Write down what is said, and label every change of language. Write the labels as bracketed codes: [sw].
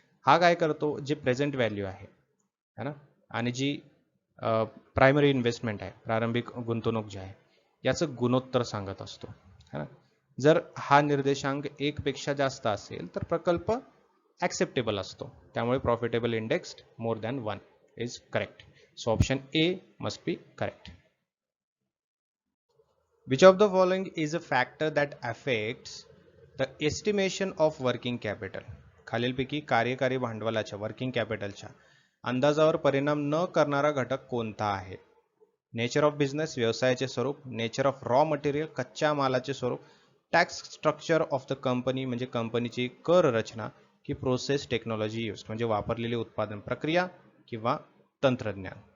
[mr] हा काय करतो, जे प्रेझेंट व्हॅल्यू आहे, है ना, आणि जी प्रायमरी इन्व्हेस्टमेंट आहे, प्रारंभिक गुंतवणूक जी आहे, याचं गुणोत्तर सांगत असतो, है ना. जर हा निर्देशांक 1 पेक्षा जास्त असेल तर प्रकल्प ॲक्सेप्टेबल असतो, त्यामुळे [en] Profitable index more than 1 is correct. So option A must be correct. Which of the following is a factor that affects the estimation of working capital? [mr] खालीलपैकी कार्यकारी भांडवलाच्या वर्किंग कॅपिटलच्या अंदाजावर परिणाम न करणारा घटक कोणता आहे? नेचर ऑफ बिझनेस, व्यवसायाचे स्वरूप, नेचर ऑफ रॉ मटेरियल, कच्च्या मालाचे स्वरूप, tax structure of the company म्हणजे कंपनीची कर रचना, की प्रोसेस टेक्नॉलॉजी यूज म्हणजे वापरलेली उत्पादन प्रक्रिया किंवा तंत्रज्ञान.